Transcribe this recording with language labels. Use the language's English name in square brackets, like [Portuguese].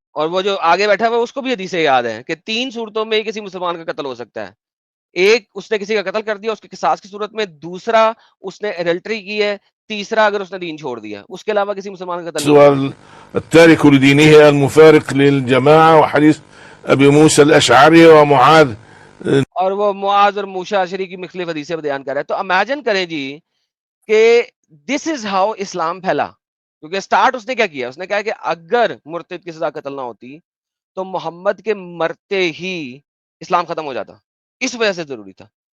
[Urdu] اور وہ جو آگے بیٹھا ہوا اس کو بھی حدیثیں یاد ہیں کہ 3 صورتوں میں کسی مسلمان کا قتل ہو سکتا ہے. ایک, اس نے کسی کا قتل کر دیا اس کے قصاص کی صورت میں, دوسرا اس نے ایڈلٹری کی ہے, تیسرا اگر اس نے دین چھوڑ دیا. اس کے علاوہ کسی مسلمان کا قتل نہیں. [Arabic] التارك لدينه المفارق للجماعة, وحديث أبي موسى الأشعري ومعاذ, [Urdu] اور وہ معاذ اور موسیٰ اشعری کی مختلف حدیثیں بیان کر رہا ہے. تو امیجن کریں جی کہ [English] this is how [Urdu] اسلام پھیلا. کیونکہ سٹارٹ اس نے کیا کیا, اس نے کہا کہ اگر مرتد کی سزا قتل نہ ہوتی تو محمد کے مرتے ہی اسلام ختم ہو جاتا, اس وجہ سے ضروری تھا.